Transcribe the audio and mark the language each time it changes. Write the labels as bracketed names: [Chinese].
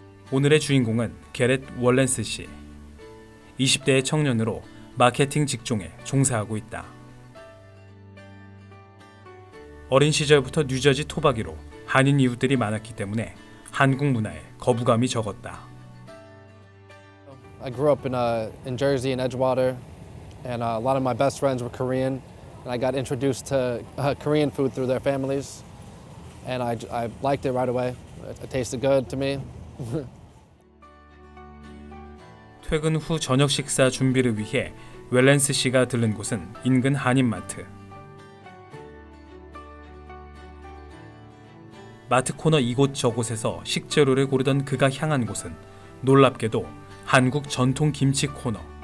[Korean] 오늘의 주인공은 게렛 월렌스 씨. 20대의 청년으로 마케팅 직종에 종사하고 있다. 어린 시절부터 뉴저지 토박이로 한인 이웃들이 많았기 때문에 한국 문화에 거부감이 적었다. [English] I grew up in Jersey and Edgewater, and a lot of my best friends were Korean, and I got introduced to Korean food through their families, and I liked it right away. It tasted good to me. [Korean] 퇴근 후 저녁 식사 준비를 위해 웰렌스 씨가 들른 곳은 인근 한인마트. 마트 코너 이곳저곳에서 식재료를 고르던 그가 향한 곳은 놀랍게도 한국 전통 김치 코너.